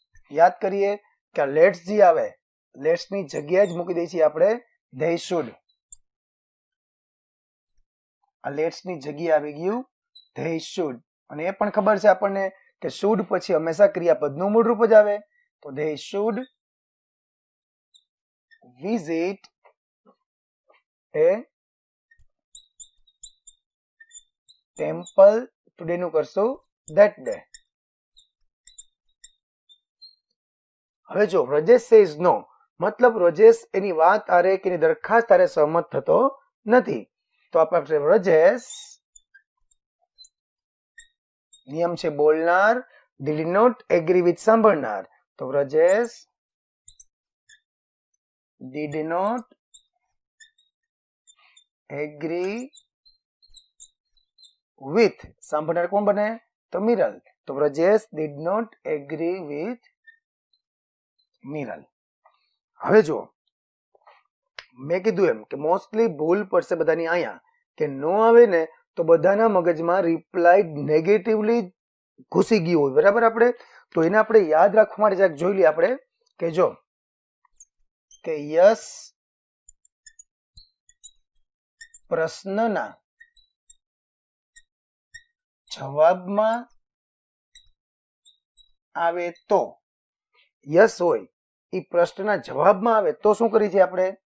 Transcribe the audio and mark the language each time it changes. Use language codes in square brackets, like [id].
[gu] યાદ કરીએ કે લેટ્સ જે આવે લેટ્સ ની જગ્યાએ જ મૂકી દઈએ છીએ આપણે [en] they should. [gu] આ લેટ્સ ની જગ્યાએ આવી ગયું [en] they should. [gu] અને એ પણ ખબર છે આપણને કે should પછી હંમેશા ક્રિયાપદનું મૂળ રૂપ જ આવે. તો [en] they should visit a temple today [gu] નું કરશું [en] that day. [gu] હવે જો રજેશ [en] says no, [gu] મતલબ રજેશ એની વાત આરે કે એની દરખાસ્ત આરે સહમત થતો નથી. તો આપણે રજેશ, નિયમ છે બોલનાર [en] did not agree with [gu] સાંભળનાર. તો રજેશ [en] did not agree with [gu] સાંભળનાર કોણ બને? તો મિરલ. [en] તો Rajesh did not agree with Miral. [gu] હવે જો મેં કીધું એમ કે મોસ્ટલી ભૂલ પડશે બધાની અહીંયા કે નો આવે ને તો બધાના મગજમાં રિપ્લાઇડ નેગેટિવલી ઘૂસી ગયું હોય. બરાબર. આપણે તો એને આપણે યાદ રાખવા માટે જરાક જોઈ લઈએ આપણે કે જો કે યસ પ્રશ્નના જવાબમાં આવે તો, યસ હોય એ પ્રશ્નના જવાબમાં આવે તો શું કરી છે આપણે?